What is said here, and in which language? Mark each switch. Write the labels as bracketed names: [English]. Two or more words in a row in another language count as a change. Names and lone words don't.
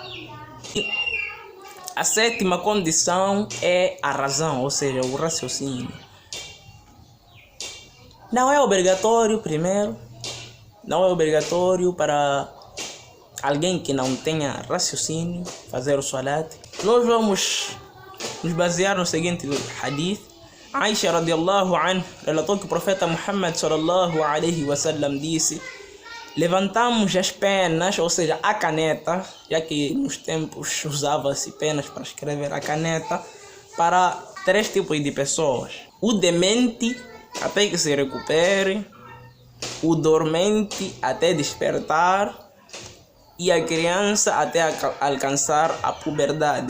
[Portuguese] A sétima condição é a razão, ou seja, o raciocínio. Não é obrigatório, primeiro, não é obrigatório para alguém que não tenha raciocínio fazer o salat. Nós vamos nos basear no seguinte hadith. Aisha [Arabic] رضي الله عنها [Portuguese] relatou que o profeta Muhammad [Arabic] صلى الله عليه وسلم [Portuguese] disse: levantamos as penas, ou seja, a caneta, já que nos tempos usava-se penas para escrever, a caneta, para 3 tipos de pessoas: o demente até que se recupere, o dormente até despertar e a criança até alcançar a puberdade.